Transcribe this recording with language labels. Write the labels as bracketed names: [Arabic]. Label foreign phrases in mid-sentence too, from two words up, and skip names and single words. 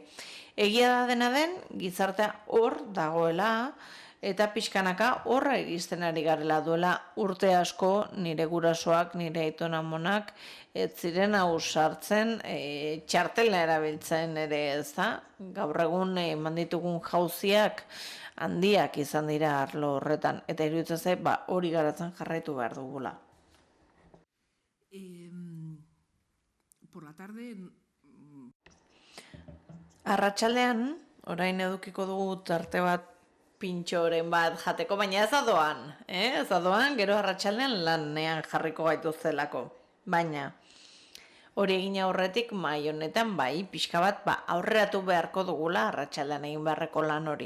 [Basque] Egia da dena den, gizartea hor dagoela, eta pixkanaka horra iristen ari garela duela urte asko nire gurasoak, nire aitona amonak, ez ziren ausartzen txartela erabiltzen ere, ez da? Gaur egun manditugun jauziak handiak izan dira arlo horretan, eta iruditzen zait hori garatzen jarraitu behar dugula. [Spanish] Por la tarde... [Basque] Arratsaldean, orain edukiko dugu tarte bat pintxoren bat jateko, baina ez adoan, gero arratsaldean lanean jarriko gaituztelako. Baina, hori egin aurretik mahai honetan pixka bat aurreratu beharko dugula arratsaldean egin beharreko lan hori.